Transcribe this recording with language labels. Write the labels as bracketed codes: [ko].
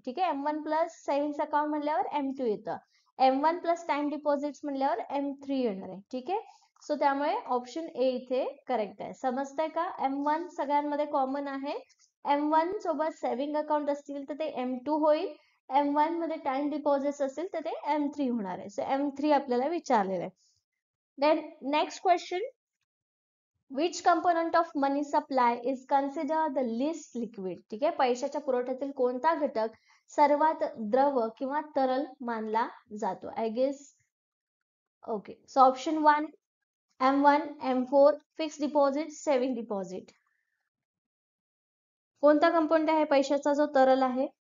[mr] ठीक आहे, M1 plus savings account म्हणल्यावर M2 येतं, M1 प्लस टाइम डिपॉझिट्स म्हणल्यावर M3 येणार आहे. ठीक आहे, सो त्यामुळे ऑप्शन ए इथे करेक्ट आहे. समजतंय का? M1 सगळ्यांमध्ये कॉमन आहे. M1 सोबत सेव्हिंग अकाउंट असतील तर ते M2 होईल, M1 मध्ये टाइम डिपॉझिट्स असतील तर ते M3 होणार आहे. सो M3 आपल्याला विचारलेलं आहे. [en] Then next question, which component of money supply is consider the least liquid? [mr] ठीक आहे, पैशाच्या पुरवठ्यातील कोणता घटक सर्वात द्रव किंवा तरल मानला जातो? [en] I guess. Okay, so option 1 M1, M4, fix deposit, saving deposit. [mr] कोणता कंपोनंट आहे पैशाचा जो तरल आहे?